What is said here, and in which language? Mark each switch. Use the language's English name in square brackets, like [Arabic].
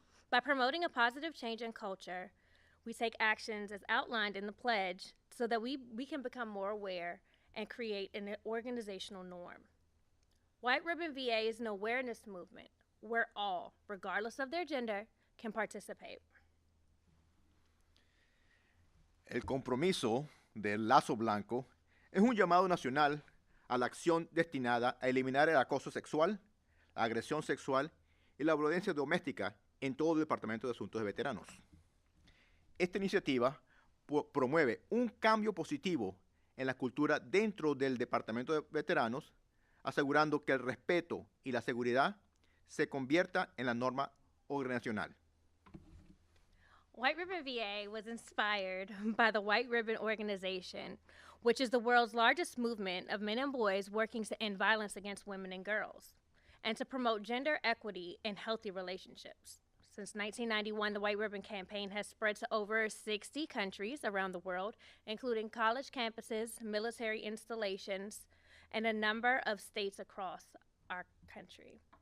[English] By promoting a positive change in culture, we take actions as outlined in the pledge so that we can become more aware and create an organizational norm. White Ribbon VA is an awareness movement where all, regardless of their gender, can participate. [Spanish] El compromiso del Lazo Blanco es un llamado nacional a la acción destinada a eliminar el acoso sexual, la agresión sexual y la violencia doméstica en todo el Departamento de Asuntos de Veteranos. Esta iniciativa promueve un cambio positivo en la cultura dentro del Departamento de Veteranos, asegurando que el respeto y la seguridad se convierta en la norma organizacional. [English] White Ribbon VA was inspired by the White Ribbon Organization, which is the world's largest movement of men and boys working to end violence against women and girls, and to promote gender equity and healthy relationships. Since 1991, the White Ribbon Campaign has spread to over 60 countries around the world, including college campuses, military installations, and a number of states across our country.